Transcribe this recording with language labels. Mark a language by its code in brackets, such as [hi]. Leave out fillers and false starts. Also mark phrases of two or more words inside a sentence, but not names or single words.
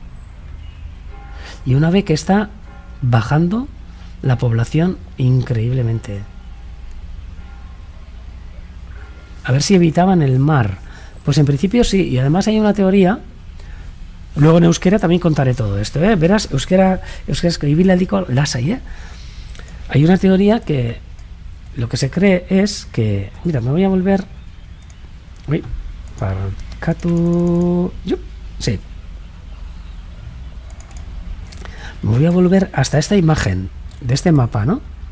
[es] Y una vez que está bajando la población increíblemente. A ver si evitaban el mar. Pues en principio sí, y además hay una teoría. Luego en euskera también contaré todo esto, verás, euskera escribiraldiko lasai, Hay una teoría que lo que se cree es que, mira, me voy a volver. Uy, parkatu. Sí. Me voy a volver hasta esta imagen de este mapa, ¿no?